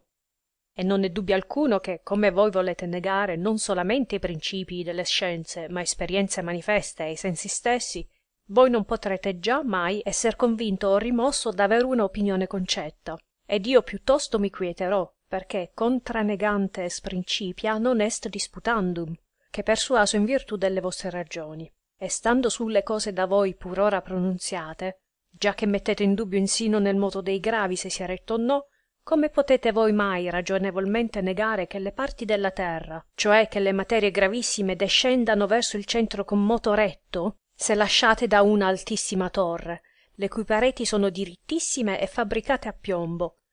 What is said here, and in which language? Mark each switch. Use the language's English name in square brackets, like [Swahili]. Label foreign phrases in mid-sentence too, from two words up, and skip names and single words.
[Italian] E non è dubbio alcuno che, come voi volete negare non solamente i principii delle scienze, ma esperienze manifeste e i sensi stessi, voi non potrete già mai esser convinto o rimosso d'aver una opinione concetta. Ed io piuttosto mi quieterò, perché [Latin] contra negantes principia non est disputandum, [Italian] che persuaso in virtù delle vostre ragioni. E stando sulle cose da voi pur ora pronunziate, già che mettete in dubbio insino nel moto dei gravi se sia retto o no, come potete voi mai ragionevolmente negare che le parti della terra, cioè che le materie gravissime descendano verso il centro con moto retto, se lasciate da una altissima torre, le cui pareti sono dirittissime e fabbricate a piombo,